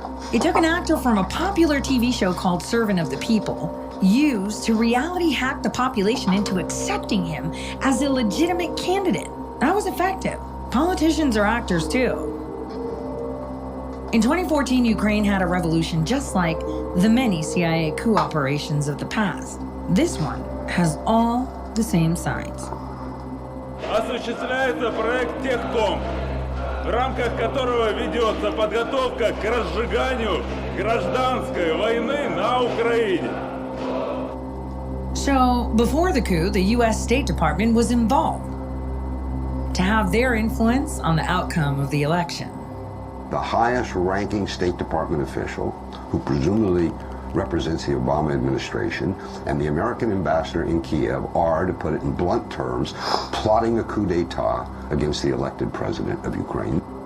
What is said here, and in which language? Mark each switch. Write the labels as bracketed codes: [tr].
[en] It took an actor from a popular TV show called Servant of the People, used to reality hack the population into accepting him as a legitimate candidate. That was effective. Politicians are actors too. In 2014, Ukraine had a revolution just like the many CIA coup operations of the past. This one has all the same signs. [ru] Осуществляется проект «Техком», в рамках которого ведется подготовка к разжиганию гражданской войны на Украине. [en] So, before the coup, the U.S. State Department was involved to have their influence on the outcome of the election. The highest-ranking State Department official, who presumably represents the Obama administration, and the American ambassador in Kiev are, to put it in blunt terms, plotting a coup d'etat against the elected president of Ukraine.